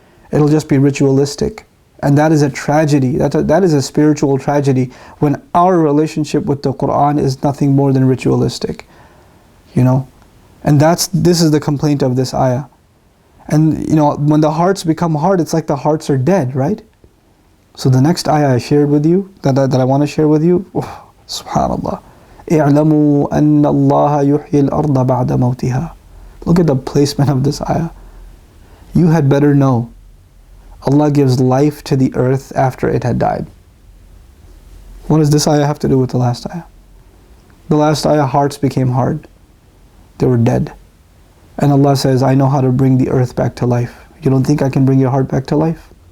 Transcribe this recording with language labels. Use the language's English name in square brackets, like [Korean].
[English] It'll just be ritualistic. And that is a tragedy. That is a spiritual tragedy when our relationship with the Quran is nothing more than ritualistic. And this is the complaint of this ayah. And when the hearts become hard, it's like the hearts are dead, right? So the next ayah I shared with you, that I want to share with you, subhanallah. [Arabic] اعلموا أن الله يحيي الأرض بعد موتها. [English] Look at the placement of this ayah. You had better know Allah gives life to the earth after it had died. What does this ayah have to do with the last ayah? The last ayah, hearts became hard. They were dead. And Allah says, I know how to bring the earth back to life. You don't think I can bring your heart back to life?